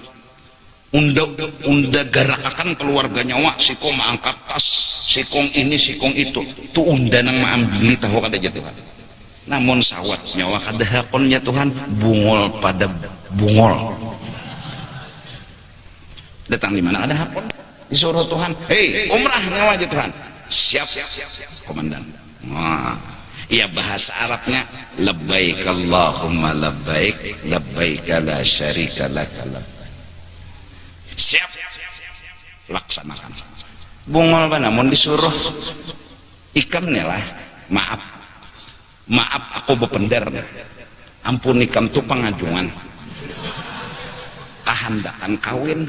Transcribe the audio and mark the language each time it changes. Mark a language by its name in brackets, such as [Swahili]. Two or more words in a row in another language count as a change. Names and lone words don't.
[Banjar] unda garakakan keluarga nyawa sikong mengangkat tas sikong ini sikong itu tuh unda nang maambili tahu kada aja Tuhan namun sawat nyawa kada hakonnya Tuhan bungol pada bungol datang di mana ada hakon disuruh Tuhan umrah nyawa aja Tuhan siap komandan iya bahasa Arabnya [Arabic] لبيك اللهم لبيك لبيك لا شريك لك [Banjar] siap laksanakan bungol namun disuruh ikam nih lah maaf aku bepender, ampuni kam tu pengajuan kehandakan kawin.